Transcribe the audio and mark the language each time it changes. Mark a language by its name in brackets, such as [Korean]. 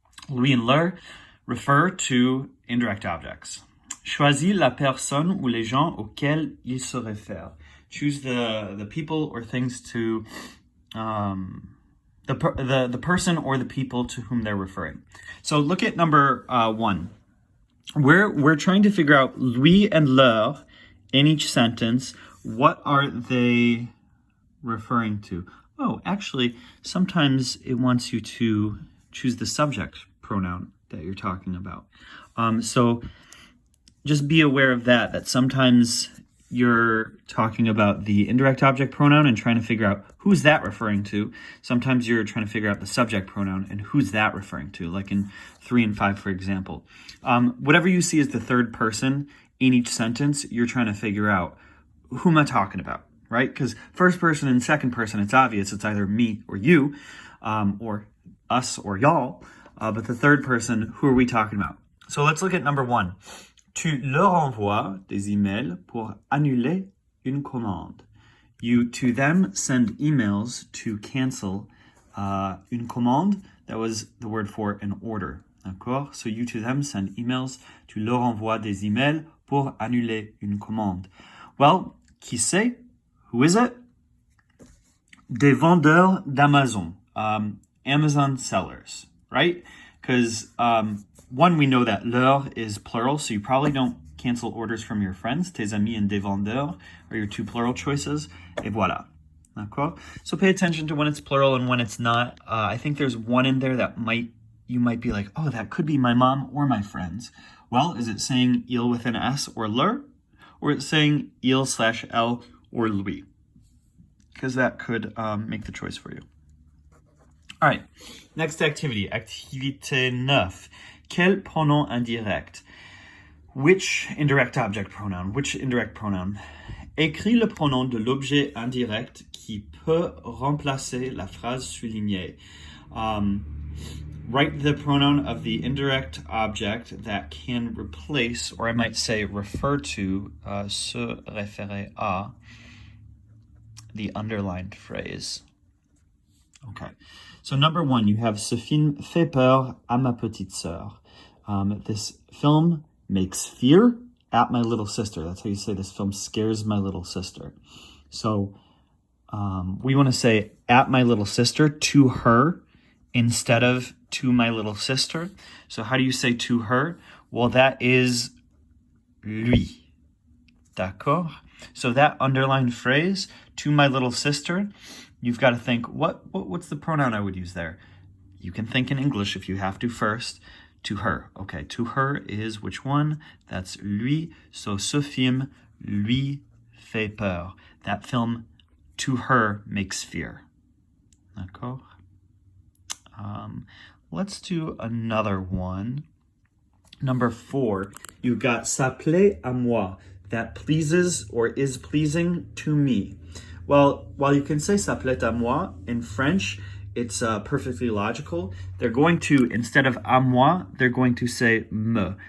[English] Lui and leur refer to indirect objects. [French] Choisis la personne ou les gens auxquels il se réfère. [English] Choose the people or things to the person or the people to whom they're referring. So look at number 1. We're trying to figure out lui and leur in each sentence. What are they referring to? Oh, actually, sometimes it wants you to choose the subject pronoun that you're talking about. So just be aware of that sometimes you're talking about the indirect object pronoun and trying to figure out who's that referring to. Sometimes you're trying to figure out the subject pronoun and who's that referring to, like in 3 and 5, for example. Whatever you see as the third person in each sentence, you're trying to figure out who am I talking about, right? Because first person and second person, it's obvious. It's either me or you, or us or y'all. But the third person, who are we talking about? So let's look at number 1. [French] Tu leur envoies des emails pour annuler une commande. [English] You, to them, send emails to cancel [French] une commande. [English] That was the word for an order. D'accord? So you, to them, send emails. [French] Tu leur envoies des emails pour annuler une commande. Well, qui c'est? [English] Who is it? [French] Des vendeurs d'Amazon. [English] Amazon sellers, right? Because one, we know that leur is plural, so you probably don't cancel orders from your friends. Tes amis and des vendeurs are your 2 plural choices. [French] Et voilà. D'accord? [English] So pay attention to when it's plural and when it's not. I think there's one in there that you might be like, oh, that could be my mom or my friends. Well, is it saying il with an S or leur? Or is it saying il/L or lui? Because that could make the choice for you. All right, next activity, activité 9. [French] Quel pronom indirect? [English] Which indirect object pronoun? Which indirect pronoun? [French] Écris le pronom de l'objet indirect qui peut remplacer la phrase soulignée. [English] Write the pronoun of the indirect object that can replace, or I might say refer to, [French] se référer à, [English] the underlined phrase. Okay. So number 1, you have [French] ce film fait peur à ma petite sœur. [English] This film makes fear at my little sister. That's how you say this film scares my little sister. So we want to say at my little sister, to her, instead of to my little sister. So how do you say to her? Well, that is lui. D'accord? So that underlined phrase, to my little sister, you've got to think, what's the pronoun I would use there? You can think in English if you have to first. To her. Okay, to her is which one? That's lui. [French] So ce film lui fait peur. [English] That film, to her, makes fear. [French] D'accord? [English] Let's do another one. Number 4, you've got [French] ça plaît à moi. [English] That pleases or is pleasing to me. Well, while you can say [French] ça plaît à moi [English] in French, it's perfectly logical. They're going to, instead of à moi, they're going to say me.